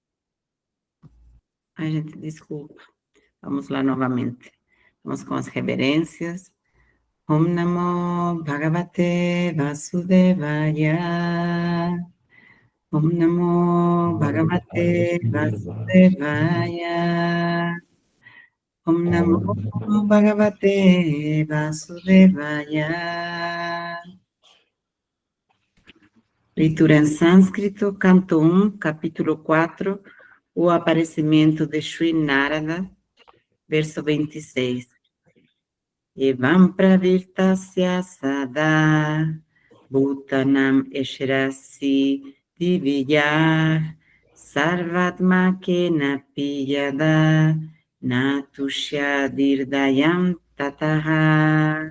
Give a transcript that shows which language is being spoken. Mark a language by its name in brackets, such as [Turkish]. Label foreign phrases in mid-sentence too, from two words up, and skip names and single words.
[Portuguese] Ai, gente, desculpa. Vamos lá novamente. Vamos com as reverências. [Sanskrit] Om Namo Bhagavate Vasudevaya. Om Namo Bhagavate Vasudevaya. Om Namo Bhagavate Vasudevaya. [Portuguese] Leitura em sânscrito, canto 1, capítulo 4, o aparecimento de Sri Narada, verso 26. [Sanskrit] Evam pravirtasya sada, bhutanam eshrasi divya, sarvatmakena piyada, natushyadirdayam tataha.